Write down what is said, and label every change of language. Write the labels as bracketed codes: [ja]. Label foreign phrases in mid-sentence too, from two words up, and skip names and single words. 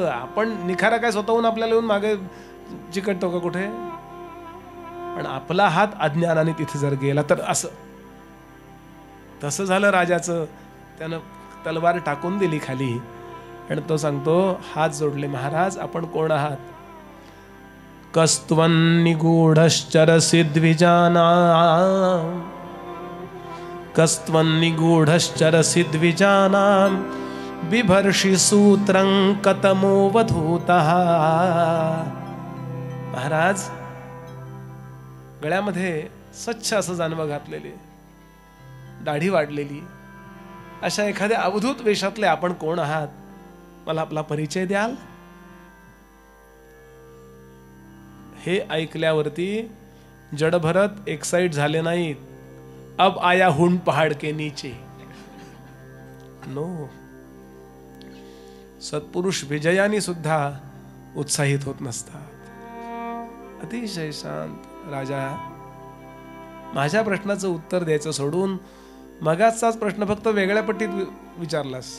[mr] आपण निखारा काय स्वतःहून आपल्याला येऊन मागे चिकटतो का कुठे? पण आपला हात अज्ञानाने तिथे जर गेला तर असं तसं झालं राजाचं. त्यानं तलवार टाकून दिली खाली आणि तो सांगतो, हात जोडले, महाराज आपण कोण आहात? [sa] कस्त्वं निगूढश्चरसि द्विजानां, कस्त्वं निगूढश्चरसि द्विजानां, बिभर्षि सूत्रं कतमो वधूतः. [mr] महाराज, गळ्यामध्ये स्वच्छ असं जानवं घातलेले, दाढी वाढलेली, अशा एखाद्या अवधूत वेशातले आपण कोण आहात? मला आपला परिचय द्याल? हे ऐकल्यावरती जडभरत एक्साइट झाले नाहीत. [hi] अब आया हुन पहाड़ के नीचे. [mr] नो, सत्पुरुष विजयानी सुद्धा उत्साहित होत नसतात. अतिशय शांत. राजा, माझ्या प्रश्नाचं उत्तर द्यायचं सोडून मगाचाच प्रश्न फक्त वेगळ्या पट्टीत विचारलास.